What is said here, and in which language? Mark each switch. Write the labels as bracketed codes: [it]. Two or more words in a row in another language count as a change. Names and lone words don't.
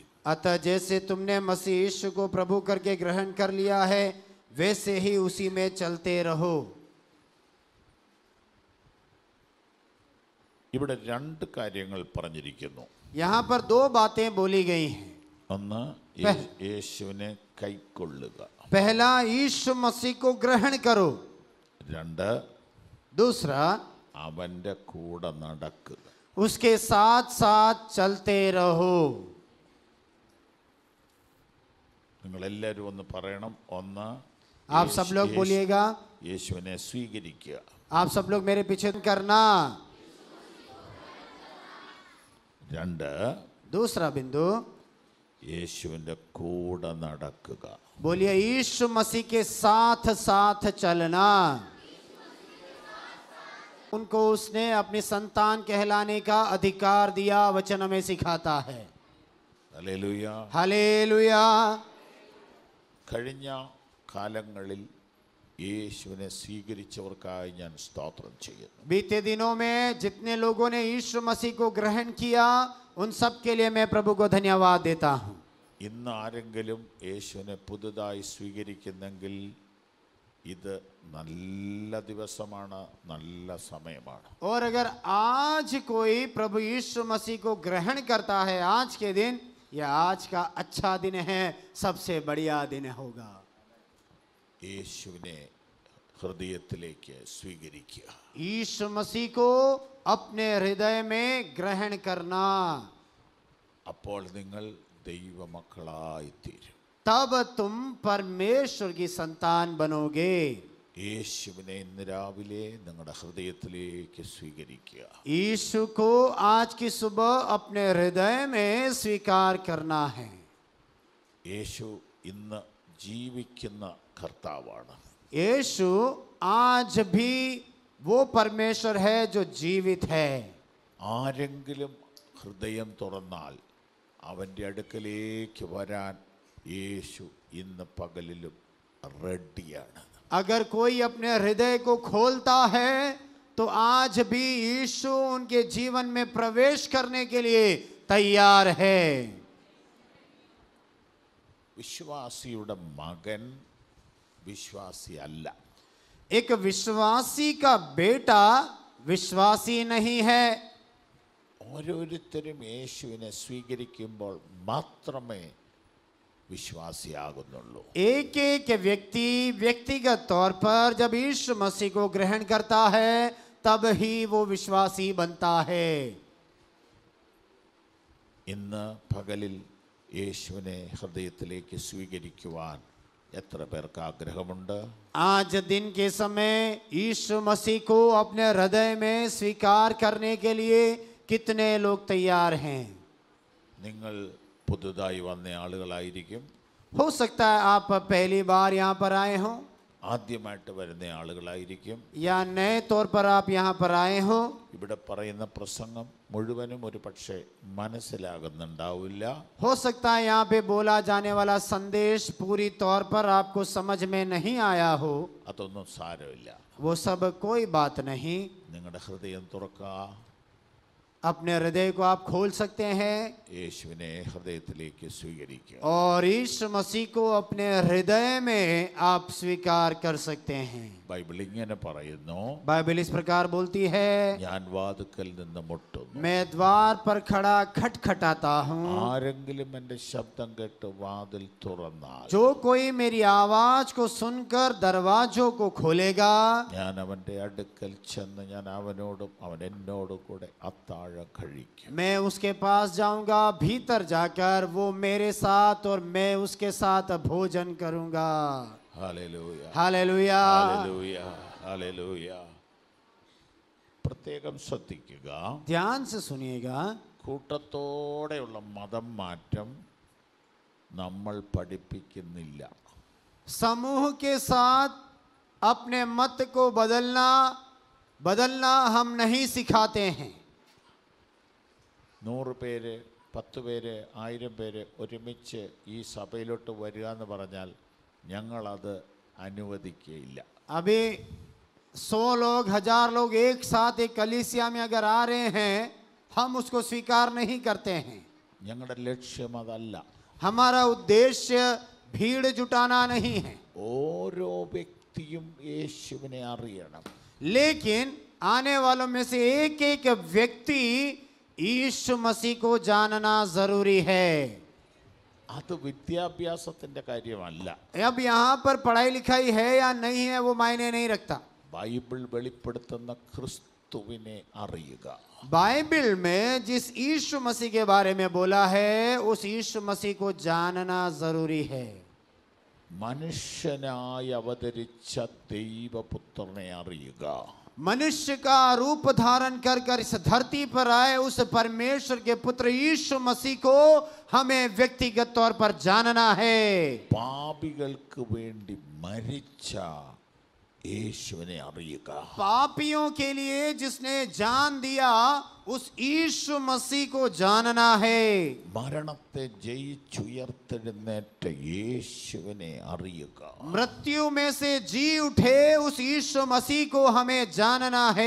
[hi] अतः जैसे तुमने मसीह यीशु को प्रभु करके ग्रहण कर लिया है वैसे ही उसी में चलते रहो. [ml] ഇവിടെ രണ്ട് കാര്യങ്ങൾ പറഞ്ഞിരിക്കുന്നു. [hi] यहाँ पर 2 बातें बोली गई हैं. [ml] ഒന്ന്, യേശുവിനെ കൈക്കൊള്ളുക. [hi] पहला, यीशु मसीह को ग्रहण करो. [ml] രണ്ട്, [hi] दूसरा, [ml] അവൻ്റെ കൂടെ നടക്കുക. [hi] उसके साथ साथ चलते रहो. [ml] നിങ്ങളെല്ലാവരും ഒന്ന് പറയണം. ഒന്ന്, [hi] आप सब लोग बोलिएगा. [ml] യേശുവിനെ സ്വീകരിക്കുക. [hi] आप सब लोग मेरे पीछे करना. [ml] രണ്ട്, [hi] दूसरा बिंदु, [ml] യേശുവിൻ്റെ കൂടെ നടക്കുക. [hi] बोलिए यीशु मसीह के साथ साथ चलना. उनको उसने अपनी संतान कहलाने का अधिकार दिया, वचन हमें सिखाता है. [ml] ഹല്ലേലൂയ. [hi] हालेलुया. [ml] കഴിഞ്ഞ കാലങ്ങളിൽ യേശുവിനെ സ്വീകരിച്ചവർക്കായി ഞാൻ സ്തോത്രം ചെയ്യുന്നു. [hi] बीते दिनों में जितने लोगों ने यीशु मसीह को ग्रहण किया उन सब के लिए मैं प्रभु को धन्यवाद देता हूँ. [ml] ഇന്ന് ആരെങ്കിലും യേശുവിനെ പുതുതായി സ്വീകരിക്കുന്നെങ്കിൽ ഇത് നല്ല ദിവസമാണ്, നല്ല സമയമാണ്. [hi] और अगर आज कोई प्रभु यीशु मसीह को ग्रहण करता है आज के दिन, यह आज का अच्छा दिन है, सबसे बढ़िया दिन होगा. [ml] യേശുവിനെ ഹൃദയത്തിലേക്ക് സ്വീകരിക്കുക. [hi] यीशु मसीह को अपने हृदय में ग्रहण करना. [ml] അപ്പോൾ നിങ്ങൾ ദൈവമക്കളായിത്തീരും. [hi] तब तुम परमेश्वर की संतान बनोगे. [ml] യേശുവിനെ ഇന്ന് രാവിലെ നിങ്ങളുടെ ഹൃദയത്തിലേക്ക് സ്വീകരിക്കുക. [hi] यीशु को आज की सुबह अपने हृदय में स्वीकार करना है. [ml] യേശു ഇന്ന് ജീവിക്കുന്ന കർത്താവാണ്. [hi] यीशु आज भी वो परमेश्वर है जो जीवित है. [ml] ആരെങ്കിലും ഹൃദയം തുറന്നാൽ അവൻ്റെ അടുക്കലേക്ക് വരാൻ യേശു ഇന്ന് പകലിലും റെഡിയാണ്. [hi] अगर कोई अपने हृदय को खोलता है तो आज भी यीशु उनके जीवन में प्रवेश करने के लिए तैयार है. [ml] വിശ്വാസിയുടെ മകൻ വിശ്വാസി അല്ല. [hi] एक विश्वासी का बेटा विश्वासी नहीं है. [ml] ഓരോരുത്തരും യേശുവിനെ സ്വീകരിക്കുമ്പോൾ മാത്രമേ വിശ്വാസിയാകുന്നുള്ളൂ. [hi] एक एक व्यक्ति व्यक्तिगत तौर पर जब यीशु मसीह को ग्रहण करता है तब ही वो विश्वासी बनता है. [ml] ഇന്ന് പകലിൽ യേശുവിനെ ഹൃദയത്തിലേക്ക് സ്വീകരിക്കുവാൻ എത്ര പേർക്ക് ആഗ്രഹമുണ്ട്? [hi] आज दिन के समय यीशु मसीह को अपने हृदय में स्वीकार करने के लिए कितने लोग तैयार हैं? [ml] നിങ്ങൾ പുതുതായി വന്ന ആളുകളായിരിക്കും. [hi] हो सकता है आप पहली बार यहाँ पर आए हो [ml] ആദ്യമായിട്ട് വരുന്ന ആളുകളായിരിക്കും. [hi] या नए तौर पर आप यहाँ पर आए हो. [ml] ഇവിടെ പറയുന്ന പ്രസംഗം മുഴുവനും ഒരു പക്ഷേ മനസ്സിലാകുന്നുണ്ടാവില്ല. [hi] हो सकता है यहाँ पे बोला जाने वाला संदेश पूरी तौर पर आपको समझ में नहीं आया हो. [ml] അതൊന്നും സാരമില്ല. [hi] वो सब कोई बात नहीं. [ml] നിങ്ങളുടെ ഹൃദയം തുറക്കുക. [hi] अपने हृदय को आप खोल सकते हैं [ml] യേശുവിനെ ഹൃദയത്തിലേക്ക് സ്വീകരിക്കുക. [hi] और यीशु मसीह को अपने हृदय में आप स्वीकार कर सकते हैं. [ml] ബൈബിൾ ഇങ്ങനെ പറയുന്നു, [hi] बाइबल इस प्रकार बोलती है, [ml] ഞാൻ വാതിൽക്കൽ നിന്ന് മുട്ടുന്നു. [hi] मैं द्वार पर खड़ा खटखटाता हूँ. [ml] ആരെങ്കിലും എൻ്റെ ശബ്ദം കേട്ട് വാതിൽ തുറന്നാൽ [hi] जो कोई मेरी आवाज को सुनकर दरवाजों को खोलेगा, [ml] ഞാൻ അവൻ്റെ അടുക്കൽ ചെന്ന് ഞാൻ അവനോടും അവൻ എന്നോടും കൂടെ അത്താഴം കഴിക്കും. [hi] मैं उसके पास जाऊंगा, भीतर जाकर वो मेरे साथ और मैं उसके साथ भोजन करूंगा. [ml] ഹല്ലേലൂയ, [hi] हालेलुया. [ml] ഹല്ലേലൂയ, ഹല്ലേലൂയ. പ്രത്യേകം ശ്രദ്ധിക്കുക. [hi] ध्यान से सुनिएगा. [ml] കൂട്ടത്തോടെയുള്ള മതം മാറ്റം നമ്മൾ പഠിപ്പിക്കുന്നില്ല. [hi] समूह के साथ अपने मत को बदलना हम नहीं सिखाते हैं. [ml] 100 പേര് 10 പേര് 1000 പേര് ഒരുമിച്ച് ഈ സഭയിലോട്ട് വരിക എന്ന് പറഞ്ഞാൽ ഞങ്ങളത് അനുവദിക്കുകയില്ല. [hi] अभी 100 लोग 1000 लोग एक साथ एक कलीसिया में अगर आ रहे हैं हम उसको स्वीकार नहीं करते हैं. [ml] ഞങ്ങളുടെ ലക്ഷ്യം അതല്ല. [hi] हमारा उद्देश्य भीड़ जुटाना नहीं है, [ml] ഓരോ വ്യക്തിയും യേശുവിനെ അറിയണം. [hi] लेकिन आने वालों में से एक एक व्यक्ति यीशु मसीह को जानना जरूरी है. [ml] അത് വിദ്യാഭ്യാസത്തിന്റെ കാര്യമല്ല. [hi] अब यहाँ पर पढ़ाई लिखाई है या नहीं है वो मायने नहीं रखता. [ml] ബൈബിൾ വെളിപ്പെടുത്തുന്ന ക്രിസ്തുവിനെ അറിയുക. [hi] बाइबल में जिस यीशु मसीह के बारे में बोला है उस यीशु मसीह को जानना जरूरी है. [ml] മനുഷ്യനായി അവതരിച്ച ദൈവപുത്രനെ അറിയുക. [hi] मनुष्य का रूप धारण कर कर इस धरती पर आए उस परमेश्वर के पुत्र यीशु मसीह को हमें व्यक्तिगत तौर पर जानना है. [ml] പാപികൾക്ക് വേണ്ടി മരിച്ച യേശുവിനെ അറിയുക. [hi] पापियों के लिए जिसने जान दिया उस यीशु मसीह को जानना है. [ml] മരണത്തെ ജയിച്ചുയർത്തെഴുന്നേറ്റ യേശുവിനെ അറിയുക. [hi] मृत्यु में से जी उठे उस यीशु मसीह को हमें जानना है.